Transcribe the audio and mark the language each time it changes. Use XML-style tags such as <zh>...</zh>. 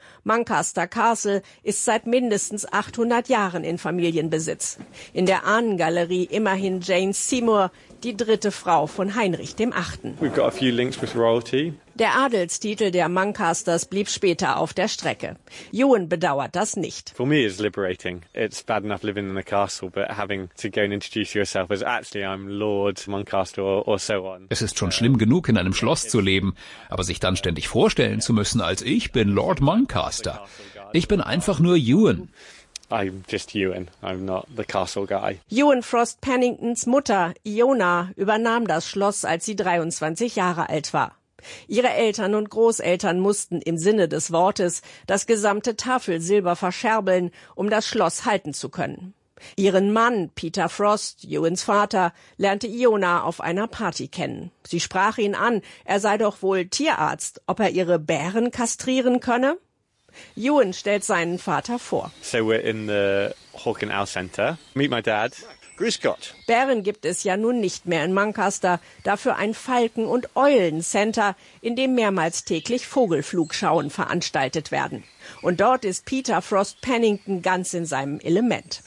<de>Mancaster Castle ist seit mindestens 800 Jahren in Familienbesitz. In der Ahnengalerie immerhin Jane Seymour, die dritte Frau von Heinrich dem Achten.</de> <en>We've got a few links with royalty.</en> <de>Der Adelstitel der Mancasters blieb später auf der Strecke. Ewan bedauert das nicht.</de> <en>For me it's liberating. It's bad enough living in a castle, but having to go and introduce yourself as actually I'm Lord Mancaster or so on.</en> <de>Es ist schon schlimm genug, in einem Schloss zu leben, aber sich dann ständig vorstellen zu müssen, als ich bin Lord Mancaster. Ich bin einfach nur Ewan.</de> <en>I'm just Ewan. I'm not the castle guy.</en> <de>Ewan Frost Penningtons Mutter, Iona, übernahm das Schloss, als sie 23 Jahre alt war. Ihre Eltern und Großeltern mussten im Sinne des Wortes das gesamte Tafelsilber verscherbeln, um das Schloss halten zu können. Ihren Mann, Peter Frost, Ewans Vater, lernte Iona auf einer Party kennen. Sie sprach ihn an, er sei doch wohl Tierarzt, ob er ihre Bären kastrieren könne? Ewan stellt seinen Vater vor.</de> <en>So we're in the Hawk and Owl Center. Meet my dad.</en> <de>Grüß Gott. Bären gibt es ja nun nicht mehr in Mancaster, dafür ein Falken- und Eulencenter, in dem mehrmals täglich Vogelflugschauen veranstaltet werden. Und dort ist Peter Frost Pennington ganz in seinem Element.</de>